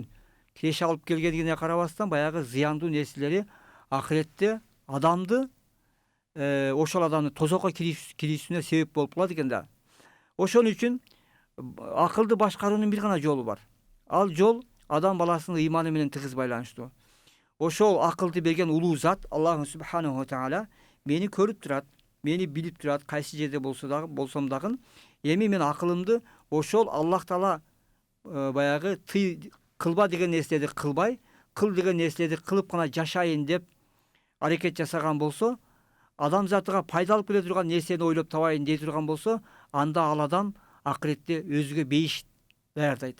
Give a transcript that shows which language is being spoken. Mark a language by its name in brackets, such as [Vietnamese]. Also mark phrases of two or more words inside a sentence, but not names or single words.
[Kyrgyz] Киреше алып келгенине карабастан баягы зыяндуу нерселери акыретте адамды ошол адамдын тозокко кирүүсүнө себеп болуп калат экен да. Ошон үчүн акылды башкаруунун бир гана жолу бар. Ал жол адам баласынын ыйманы менен тыгыз байланыштуу. Ошол акылды берген улуу зат Аллах [Arabic] سبحانه تعالى [Kyrgyz] мени көрүп турат, мени билип турат, кайсы жерде болсом дагы эми мен акылымды ошол Аллах таала баягы кылба деген нерселерди кылбай, кыл деген нерселерди кылып гана жашайын деп аракет жасаган болсо, адамзатыга пайда алып келе турган нерсени ойлоп табайын дей турган болсо, анда ал адам акыретте өзүгө бейиш даярдайт.